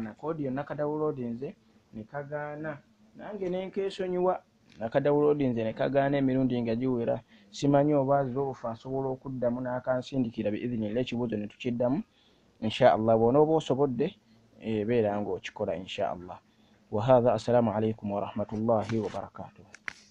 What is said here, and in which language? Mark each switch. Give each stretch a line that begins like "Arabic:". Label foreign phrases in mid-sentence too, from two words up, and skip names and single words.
Ganda: Ka audio nakadawulodinze ne kagaana nange nenkeesonyiwa akadawulodinze ne kagaana emirundi nga giwera. Simanyi oba azoofa asobola okuddamu n'akansindikira biidhinillah ekibuuzo ne tukiddamu inshaallah. Bw'onooba osobodde beera ng'okikola inshaallah.
Arabic: وهذا، السلام عليكم ورحمة الله وبركاته.